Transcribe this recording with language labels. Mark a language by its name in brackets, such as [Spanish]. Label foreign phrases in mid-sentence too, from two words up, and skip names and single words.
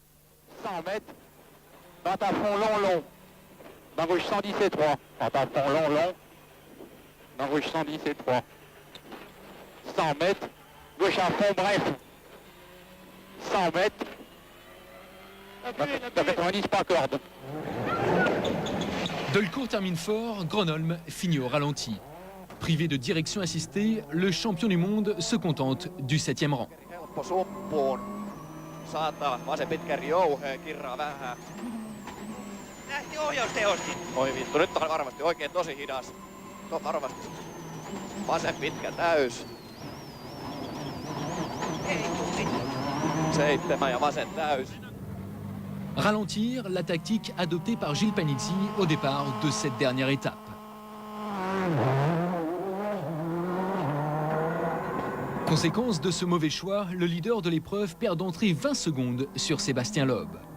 [French] 100 mètres, dans à fond long, dans rouge 110 et 3, dans à fond long, dans rouge 110 et 3, 100 mètres, gauche à fond bref, 100 mètres, dans 90 pas corde. Delecourt termine fort, Gronholm finit au ralenti. Privé de direction assistée, le champion du monde se contente du 7e rang. [Finnish] Saattaa vasen pitkä rouheen, kirraa vähän. Lähti ohjaustehoskin. Oi vittu, nyt on varmasti oikein tosi hidas. On varmasti vasen pitkä täys. 7 ja vasen täys. [French] Ralentir, la tactique adoptée par Gilles Panizzi au départ de cette dernière étape. Conséquence de ce mauvais choix, le leader de l'épreuve perd d'entrée 20 secondes sur Sébastien Loeb.